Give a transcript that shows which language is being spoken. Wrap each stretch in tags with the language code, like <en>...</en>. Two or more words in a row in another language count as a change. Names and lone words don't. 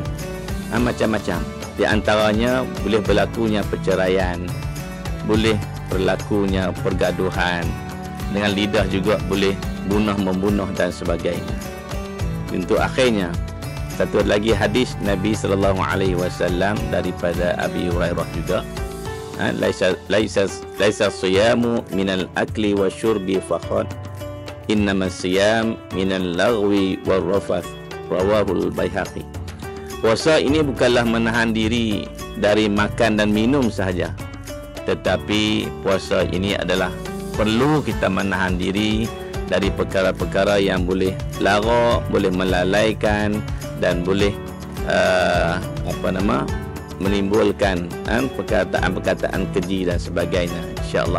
<ms>Di antaranya boleh berlakunya perceraian, boleh berlakunya pergaduhan. Dengan lidah juga boleh membunuh dan sebagainya. Untuk akhirnya, satu lagi hadis Nabi SAW daripada Abi Hurairah juga,</ms> <ar>ليس الصيام من الأكل والشرب فقط إنما الصيام من اللغو والرفث رواه البيهقي.</ar> <ms>Puasa ini bukanlah menahan diri dari makan dan minum sahaja, tetapi puasa ini adalah perlu kita menahan diri dari perkara-perkara yang boleh lara, boleh melalaikan, dan boleh menimbulkan perkataan-perkataan keji dan sebagainya, insyaAllah.</ms>